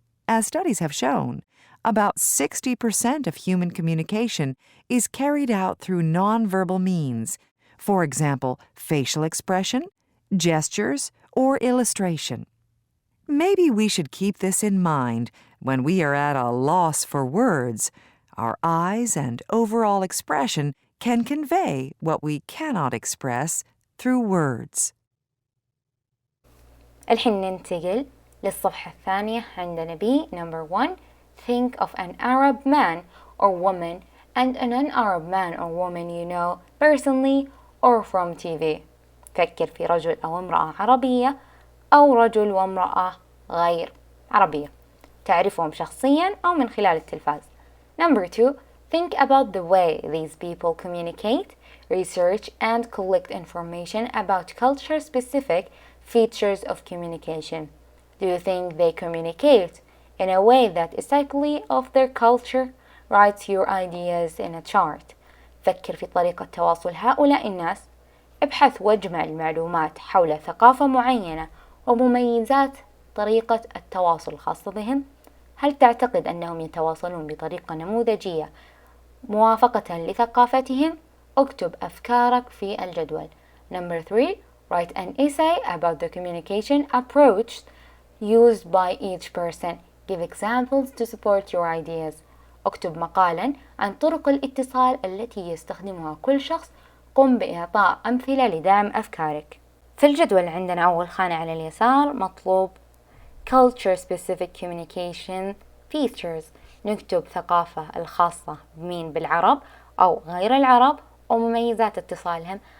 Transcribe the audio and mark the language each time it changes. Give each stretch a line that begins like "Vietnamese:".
English: As studies have shown, about 60% of human communication is carried out through nonverbal means, for example, facial expression, gestures, or illustration. Maybe we should keep this in mind when we are at a loss for words. Our eyes and overall expression can convey what we cannot express through words.
Arabic: الحين ننتقل للصفحة الثانية. عندنا
English: B number 1 Think of an Arab man or woman and an non-Arab man or woman you know personally or from TV.
Arabic: فكر في رجل أو امرأة عربية أو رجل وامرأة غير عربية تعرفهم شخصيا أو من خلال التلفاز.
English: Number 2 Think about the way these people communicate, research and collect information about culture-specific features of communication. Do you think they communicate in a way that is typically of their culture? Write your ideas in a chart.
Arabic: فكر في طريقة تواصل هؤلاء الناس. ابحث واجمع المعلومات حول ثقافة معينة ومميزات طريقة التواصل الخاصة بهم. هل تعتقد أنهم يتواصلون بطريقة نموذجية موافقة لثقافتهم؟ اكتب أفكارك في الجدول.
English: Number 3 Write an essay about the communication approach used by each person. Give examples to support your ideas.
Arabic: اكتب مقالا عن طرق الاتصال التي يستخدمها كل شخص قم بإعطاء أمثلة لدعم أفكارك. في الجدول عندنا أول خانة على اليسار مطلوب
English: culture specific communication features،
Arabic: نكتب ثقافة الخاصة بالعرب أو غير العرب ومميزات اتصالهم.